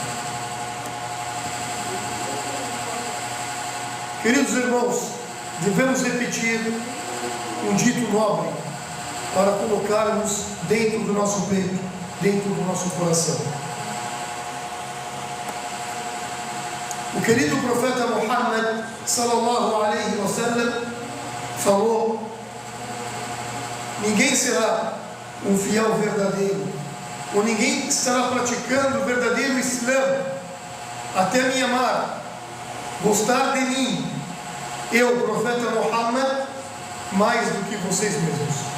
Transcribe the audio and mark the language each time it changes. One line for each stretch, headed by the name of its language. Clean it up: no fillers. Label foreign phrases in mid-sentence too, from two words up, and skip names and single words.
Portuguese: Queridos irmãos, devemos repetir um dito nobre para colocarmos dentro do nosso peito, dentro do nosso coração. O O querido profeta Muhammad
Arabic: صلى الله عليه وسلم
Portuguese: falou: ninguém será um fiel verdadeiro, ou ninguém estará praticando o verdadeiro Islã até me amar, gostar de mim, eu, profeta Muhammad, mais do que vocês mesmos,